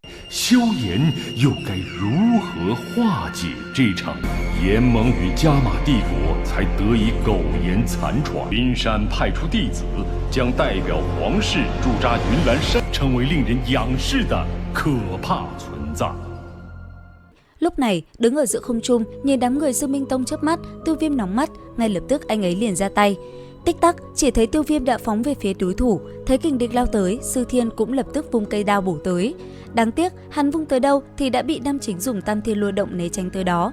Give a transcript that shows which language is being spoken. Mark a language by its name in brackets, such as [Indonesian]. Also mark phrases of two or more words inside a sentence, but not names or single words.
[Chinese] 萧炎又该如何化解这场炎盟与加玛帝国才得以苟延残喘？灵山派出弟子，将代表皇室驻扎云岚山，成为令人仰视的可怕存在。 [Vietnamese] Lúc này, đứng ở giữa không trung, nhìn đám người Sư Minh Tông chớp mắt, Tiêu Viêm nóng mắt, ngay lập tức anh ấy liền ra tay. Tích tắc, chỉ thấy Tiêu Viêm đã phóng về phía đối thủ, thấy kình địch lao tới, Sư Thiên cũng lập tức vung cây đao bổ tới. Đáng tiếc, hắn vung tới đâu thì đã bị Nam Chính dùng Tam Thiên Lôi Động né tránh tới đó.